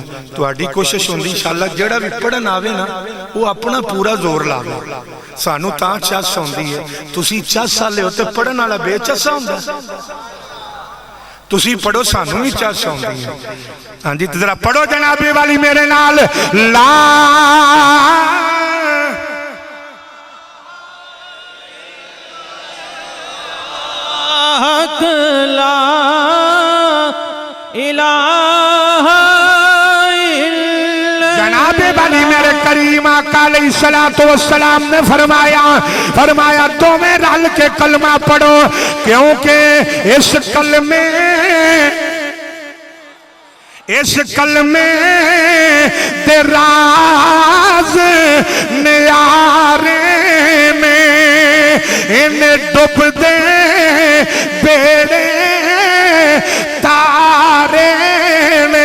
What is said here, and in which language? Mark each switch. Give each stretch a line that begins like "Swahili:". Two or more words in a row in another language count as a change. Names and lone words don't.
Punjabi: تہاڈی کوشش ہندی ان شاء اللہ جیہڑا بھی پڑھن آوے نا او اپنا پورا زور لاوے. سانوں تاں چس آؤندی ہے، تسی چس والے ہو تے پڑھن والا بے چسا ہندا. تسی پڑھو سانوں بھی چس آؤندی ہے. ہاں جی ذرا پڑھو جناب والی میرے نال لا
Arabic: لا إله إلا الله.
Punjabi: جناب والی میرے کریم آقا
Arabic: علیہ الصلاۃ والسلام
Punjabi: نے فرمایا تسیں رل کے کلمہ پڑھو، کیونکہ اس کلمے دے راز نیارے میں انہیں ڈبدے بیڑے تارے نے.